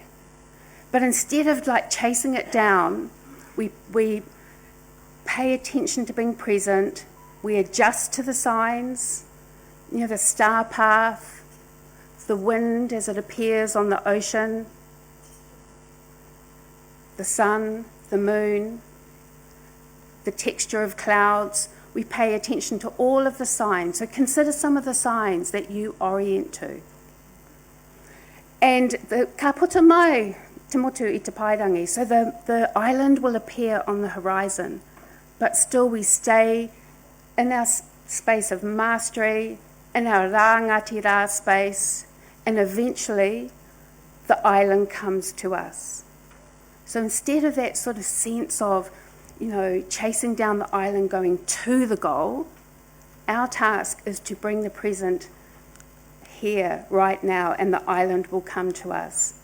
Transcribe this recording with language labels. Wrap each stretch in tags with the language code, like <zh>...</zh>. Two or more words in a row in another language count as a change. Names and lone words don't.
<en>But instead of like chasing it down, we pay attention to being present, we adjust to the signs, the star path, the wind as it appears on the ocean, the sun, the moon, the texture of clouds. We pay attention to all of the signs. So consider some of the signs that you orient to. And the</en> <mi>ka puta mai te motu i te pairangi.</mi> <en>So the island will appear on the horizon, but still we stay in our space of mastery, in our</en> <mi>rā ngati rā</mi> <en>space, and eventually the island comes to us. So instead of that sort of sense of, chasing down the island going to the goal, our task is to bring the present here, right now, and the island will come to us.</en>